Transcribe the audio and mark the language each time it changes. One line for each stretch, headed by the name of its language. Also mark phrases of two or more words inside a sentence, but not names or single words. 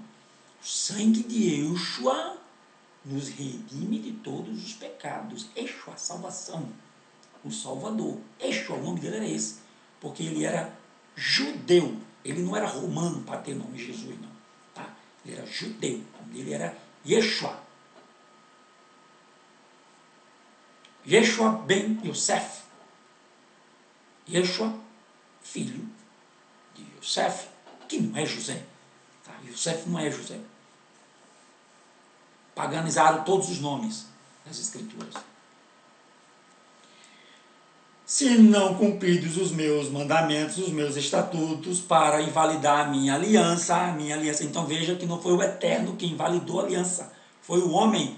Portuguese: O sangue de Yeshua nos redime de todos os pecados. Yeshua, salvação. O Salvador. Yeshua, o nome dele era esse. Porque ele era judeu. Ele não era romano para ter nome Jesus, não. Tá? Ele era judeu. O nome dele era Yeshua. Yeshua ben Yosef. Yeshua, filho de Yosef, que não é José. Tá? Yosef não é José. Paganizaram todos os nomes das Escrituras. Se não cumpridos os meus mandamentos, os meus estatutos, para invalidar a minha aliança, então veja que não foi o Eterno que invalidou a aliança, foi o homem.